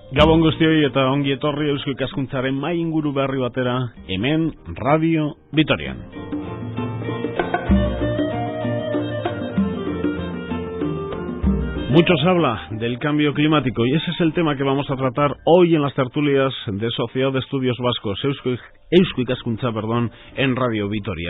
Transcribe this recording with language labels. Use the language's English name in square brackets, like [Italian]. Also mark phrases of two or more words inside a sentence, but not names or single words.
[Basque] Gabon guztioi eta ongi etorri Eusko Ikaskuntzaren mai inguru berri batera, hemen Radio Vitorian. [Spanish] Mucho se habla del cambio climático y ese es el tema que vamos a tratar hoy en las tertulias de Sociedad de Estudios Vascos, Eusko Ikaskuntza, en Radio Vitoria.